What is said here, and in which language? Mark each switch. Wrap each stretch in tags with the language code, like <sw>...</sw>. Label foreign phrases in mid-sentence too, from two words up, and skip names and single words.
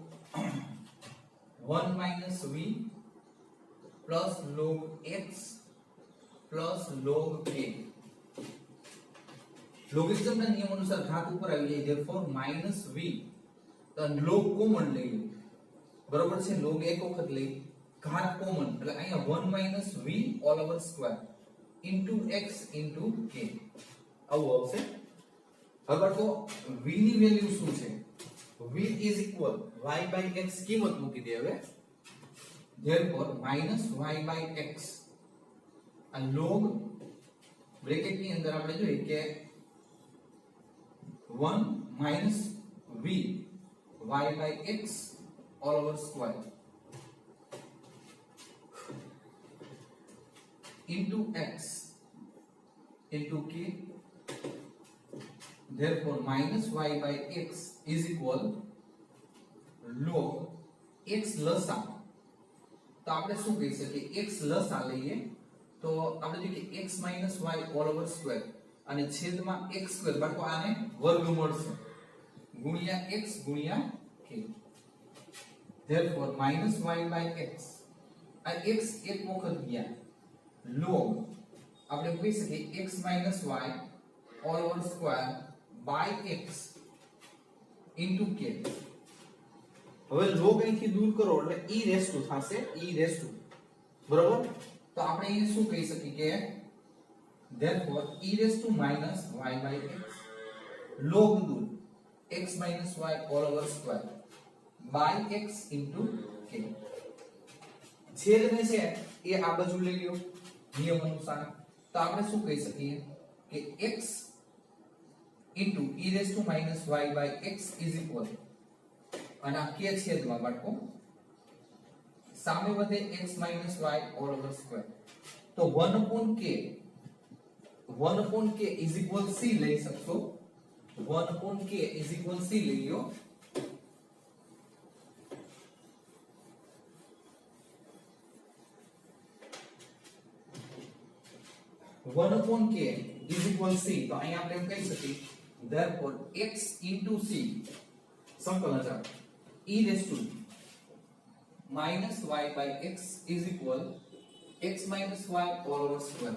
<en>1 minus v plus log x plus log k.</en> <gu>લોગરિધમ ના નિયમ અનુસાર ઘાત ઉપર આવી જાય,</gu> <en>therefore minus v,</en> <gu>તો log કોમન લઈ, બરોબર છે, log એક વખત લઈ, ઘાત કોમન એટલે અહીંયા</gu> <en>1 minus v all over square into x into k</en> <gu>આવું આવશે. હવે બાળકો v ની વેલ્યુ શું છે,</gu> <en>v is equal y by x</en> <gu>કિંમત મૂકી દે. હવે</gu> <en>therefore minus y by x</en> <gu>આ log બ્રેકેટ ની અંદર આપણે જોઈએ કે</gu> <en>1 minus v y by x all over square into x into k, therefore minus y by x is equal log x લસા.</en> <gu>તો આપણે શું કહી શકીએ x લસા લઈએ તો આપણે જોઈએ કે</gu> <en>x minus y all over square</en> <gu>અને છેદમાં x સ્ક્વેર બાળકો આને વર્ગ મળશે ગુણ્યા x ગુણ્યા k,</gu> <en>therefore minus y by x</en> <gu>આ x એક વખત ગયા log આપણે કહી શકીએ</gu> <en>x minus y all over square by x into k.</en> <gu>હવે log અહીંથી દૂર કરો એટલે e</gu> <en>raise to</en> <gu>થશે e</gu> <en>raise to</en> <gu>બરાબર. તો આપણે એ શું કહી શકીએ કે</gu> <en>therefore e raised to minus y by x log દૂર x minus y all over square by x into k.</en> <gu>છેદ ને છે એ આ બાજુ લઈ લ્યો નિયમ અનુસાર. તો આપણે શું કહી શકીએ કે</gu> <en>x into e raised to minus y by x is equal</en> <gu>અને આ k છેદમાં બાળકો સામે વધે</gu> <en>x minus y all over square. તો 1 upon k is equal c</en> <gu>લઈ શકશો</gu> <en>1 upon k is equal c</en> <gu>લઈ લો.</gu> <en>वन upon k is equal c.</en> <gu>તો અહીં આપણે એમ કહી શકીએ</gu> <en>therefore x into c</en> <gu>સંકલન ચાલો</gu> <en>e raised to minus y by x is equal x minus y all over square.</en>